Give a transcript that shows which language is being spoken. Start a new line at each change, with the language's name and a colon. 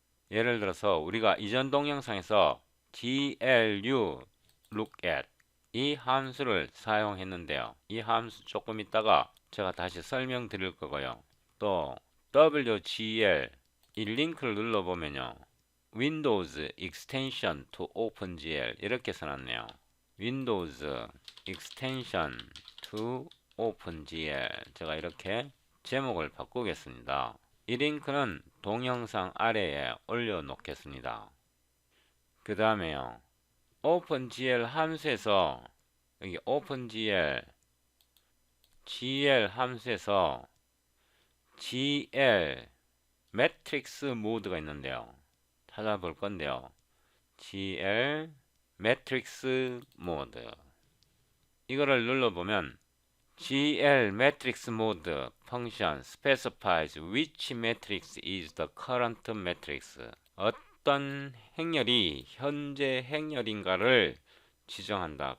Korean: 예를 들어서 우리가 이전 동영상에서 GLU lookAt 이 함수를 사용했는데요. 이 함수 조금 있다가 제가 다시 설명드릴 거고요. 또 WGL 이 링크를 눌러보면요. Windows Extension to OpenGL 이렇게 써놨네요. Windows Extension to OpenGL 제가 이렇게 제목을 바꾸겠습니다. 이 링크는 동영상 아래에 올려놓겠습니다. 그 다음에요. OpenGL 함수에서 여기 OpenGL GL 함수에서 GL 매트릭스 모드가 있는데요. 찾아볼 건데요. GL 매트릭스 모드 이거를 눌러보면
English: GL matrix mode function specifies which matrix is the current matrix.
Korean: 어떤 행렬이 현재 행렬인가를 지정한다.